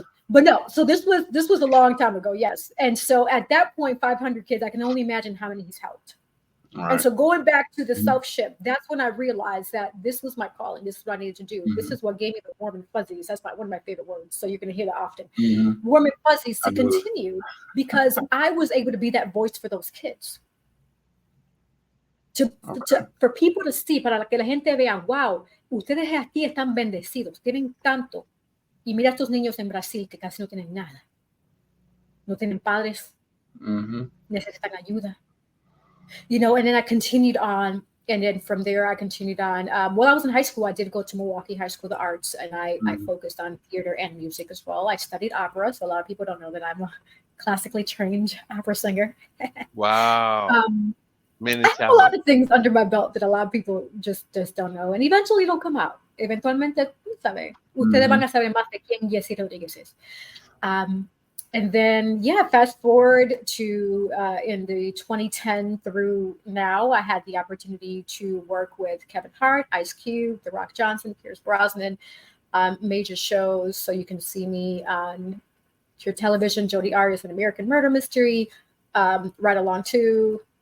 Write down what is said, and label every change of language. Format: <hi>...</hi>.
<en>But no, so this was a long time ago, yes. And so at that point, 500 kids, I can only imagine how many he's helped. Right. And so going back to the self-ship, that's when I realized that this was my calling. This is what I needed to do. This is what gave me the warm and fuzzies. That's one of my favorite words. So you're going to hear that often. Warm and fuzzies to continue because I was able to be that voice for those kids. For people to see,</en> <es>para que la gente vea, wow, ustedes aquí están bendecidos, tienen tanto. Y mira estos niños en Brasil que casi no tienen nada. No tienen padres. Necesitan ayuda.</es> <en>You know, and then I continued on. And then from there, I continued on. While I was in high school, I did go to Milwaukee High School of the Arts, and I focused on theater and music as well. I studied opera, so a lot of people don't know that I'm a classically trained opera singer. Wow. I have a lot of things under my belt that a lot of people just don't know, and eventually it'll come out.</en> <es>Eventualmente, ¿sabe? Ustedes van a saber más de quién Yesse Rodriguez is.</es> <en>And then, fast forward to in the 2010 through now, I had the opportunity to work with Kevin Hart, Ice Cube, The Rock Johnson, Pierce Brosnan, major shows. So you can see me on your television, Jodi Arias, an American Murder Mystery, Right Along Too.</en>